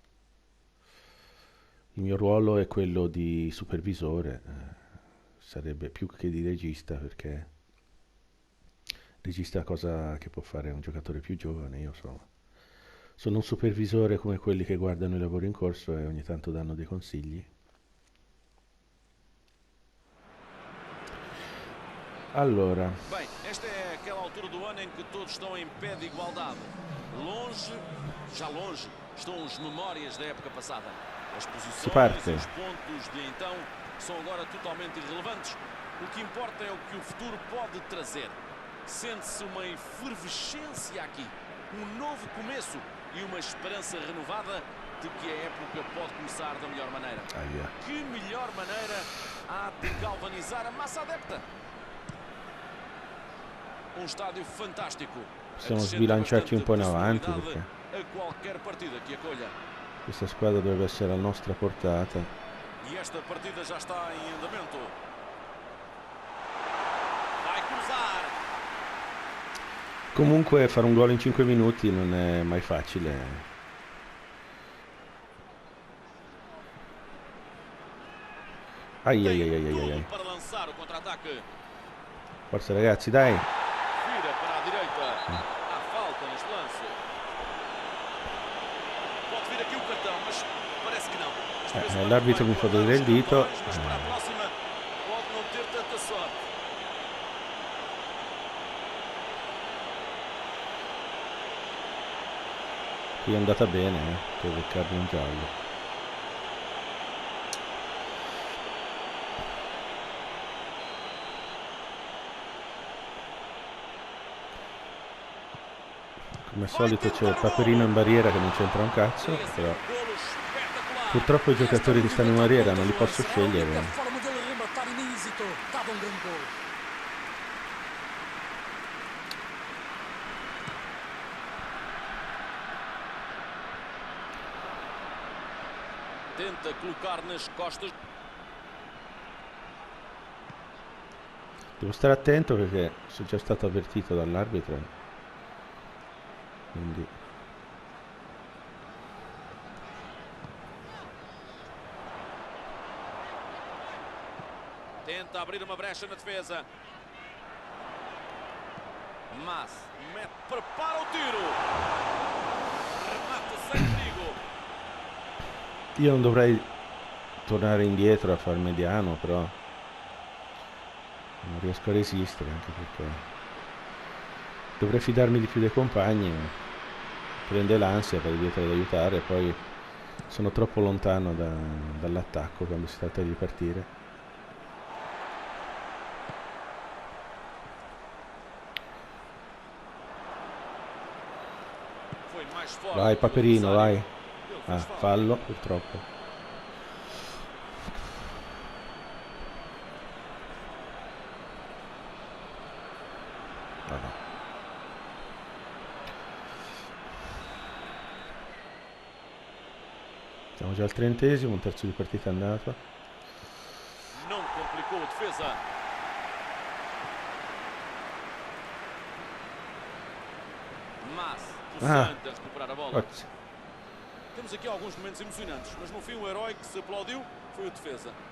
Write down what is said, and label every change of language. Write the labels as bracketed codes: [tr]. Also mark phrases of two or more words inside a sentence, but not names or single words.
[it] Il mio ruolo è quello di supervisore, sarebbe più che di regista perché regista è una cosa che può fare un giocatore più giovane, io sono un supervisore come quelli che guardano i lavori in corso e ogni tanto danno dei consigli. Allora, [pt] Bem, esta é aquela altura do ano em que todos estão em pé de igualdade. Longe, já longe, estão as memórias da época passada. As si posições e parte. os pontos de então são agora totalmente irrelevantes. O que importa é o que o futuro pode trazer. Sente-se uma efervescência aqui, um novo começo e uma esperança renovada de que a época pode começar da melhor maneira. Aia. Que melhor maneira há de galvanizar a massa adepta? Um estádio fantástico. [it] Possiamo sbilanciarci un po' in avanti [pt] Personalidade perché a qualquer partida que acolha. [it] questa squadra dovrebbe essere a nostra portata. [pt] E esta partida já está em andamento. Vai cruzar. [it] Comunque fare un gol in 5 minuti non è mai facile. Ai ai ai [pt] Tem ai ai ai. tudo para lançar o contra-ataque. [it] Forza ragazzi, dai. [pt] Vira para a direita. Há falta neste lance. Pode vir aqui o cartão, mas parece que não. Esta vez o árbitro L'arbitro vai [it] mi fa [pt] guardar vedere os [it] il dito. [pt] cartões, mas para a próxima pode não ter tanta sorte. [it] Qui è andata bene, per beccarmi un giallo. Come al solito c'è il Paperino in barriera che non c'entra un cazzo, però [pt] Golo espetacular. [it] purtroppo i giocatori che stanno in barriera non li posso A scegliere. [pt] forma dele rematar e nem hesitou. Estava um grande gol. Tenta colocar nas costas. [it] Devo stare attento perché sono già stato avvertito dall'arbitro. quindi [pt] tenta abrir uma brecha na defesa. Mas prepara o tiro. Remata sem perigo. [it] io non dovrei tornare indietro a far mediano, però non riesco a resistere, anche perché dovrei fidarmi di più dei compagni. Prende l'ansia per dietro ad aiutare, poi sono troppo lontano dall'attacco quando si tratta di partire. [pt] Foi mais forte Vai que o Paperino, vai. adversário. Ele Ah, fez falta. [it] fallo purtroppo. Ah, no. Siamo già al 30°, un terzo di partita andato. [pt] Não complicou a defesa. Mas, possante a recuperar a bola. Grazie. Temos aqui alguns momentos emocionantes, mas no fim o herói que se aplaudiu foi o defesa.